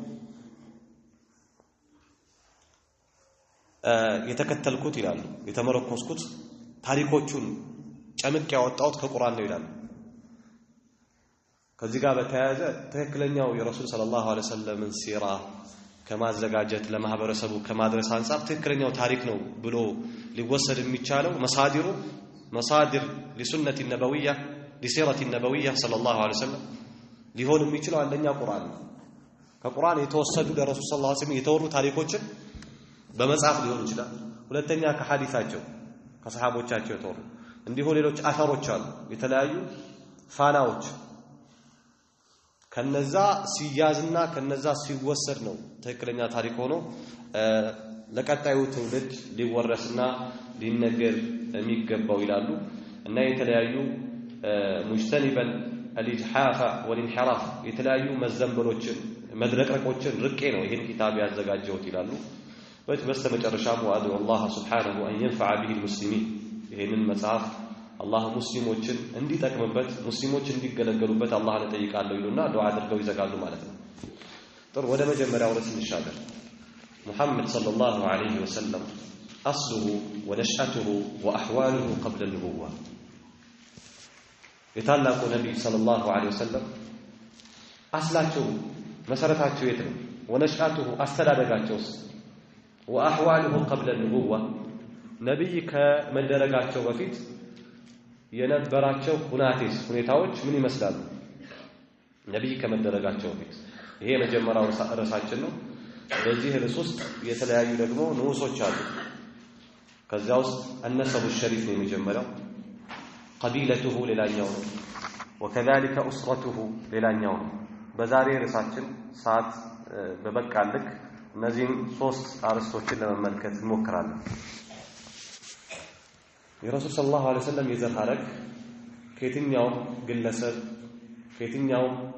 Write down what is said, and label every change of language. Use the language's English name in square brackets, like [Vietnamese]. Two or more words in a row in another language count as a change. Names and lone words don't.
[Amharic] የተከተልኩት ይላሉ የተመረኮስኩት ታሪኮቹን ጨምቄ ያወጣሁት ከቁርአን ነው ይላሉ። ከዚህ ጋር በተያያዘ ትክክለኛው የረሱል ሰለላሁ [Arabic] عليه وسلم [Amharic] ሲራ ከማዘጋጀት ለማህበረሰቡ ከማድረስ አንፃር ትክክለኛው ታሪክ ነው ብሎ ሊወሰድ የሚቻለው [Arabic] مصادر للسنة النبوية لسيرة النبوية صلى الله عليه وسلم [Amharic] ሊሆን የሚችለው አንደኛ ቁርአን ነው። ከቁርአን የተወሰዱ ለረሱል [Arabic] صلى الله عليه وسلم [Amharic] የተወሩ ታሪኮችን በመጽሐፍ ሊሆን ይችላል። ሁለተኛ ከሐዲሳቸው ከሰሃቦቻቸው የተወሩ እንዲሁ ሌሎች አፈሮች አሉ የተለያዩ ፋናዎች ከነዛ ሲያዝና ከነዛ ሲወሰድ ነው ትክክለኛ ታሪክ ሆኖ ለቀጣዩ ትውልድ ሊወረስና ሊነገር የሚገባው ይላሉ። እና የተለያዩ [Arabic] مجتنبين الإجحاف [Amharic] والانحراف የተለያዩ መዘንበሎችን መድረቅረቆችን ርቄ ነው ይሄን ኪታብ ያዘጋጀሁት ይላሉ። በስተመጨረሻም [Arabic] وأدعو الله سبحانه [Amharic] አን [Arabic] ينفع به المسلمين [Amharic] ይሄንን መጽሐፍ አላህ ሙስሊሞችን እንዲጠቅምበት ሙስሊሞች እንዲገለገሉበት አላህን እጠይቃለሁ ይሉና ዱዓ አድርገው ይዘጋሉ ማለት ነው። ጥሩ ወደ መጀመሪያው ርዕስ እንሻገር። ሙሐመድ [Arabic] صلى الله عليه وسلم أصله ونشأته وأحواله قبل النبوة [Amharic] የታላቁ ነብይ [Arabic] صلى الله عليه وسلم [Amharic] አስላቸው መሰረታቸው የት ነው? ወነሽአቱሁ አስተዳደጋቸውስ [Arabic] وأحواله قبل النبوة [Amharic] ነብይ ከመደረጋቸው በፊት የነበራቸው ሁኔታዎች ምን ይመስላሉ? ነብይ ከመደረጋቸው በፊት ይሄ የመጀመሪያው ርዕሳችን ነው። በዚህ ርዕስ ውስጥ የተለያዩ ደግሞ ንዑሶች አሉ። ከዚያ ውስጥ [Arabic] النسب الشريف [Amharic] ነው የመጀመሪያው قبيلته ሌላኛው ነው [Arabic] وكذلك اسرته [Amharic] ሌላኛው ነው። በዛሬ ርዕሳችን ሰዓት በበቃልክ እነዚህን ሶስት አርዕስቶችን ለመመልከት እንሞክራለን። የረሱል [Arabic] صلى الله عليه وسلم [Amharic] የዘር ሐረግ ከየትኛውም ግለሰብ ከየትኛውም